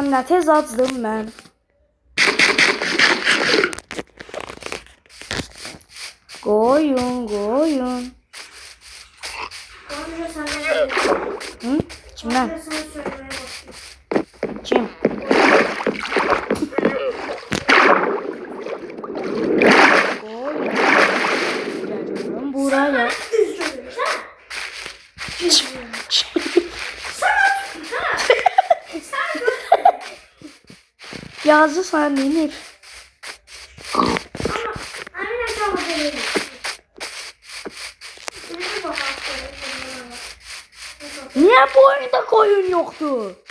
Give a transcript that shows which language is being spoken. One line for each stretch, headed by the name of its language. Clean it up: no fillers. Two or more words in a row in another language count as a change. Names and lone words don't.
Azerbaijani: Nə tez açdım mən. Qoyun, qoyun. Hı? Kimdən? Kim? Qoyun.
Turkish: Geliyorum buraya. Yazı sana denir. Niye bu oyunda koyun yoktu?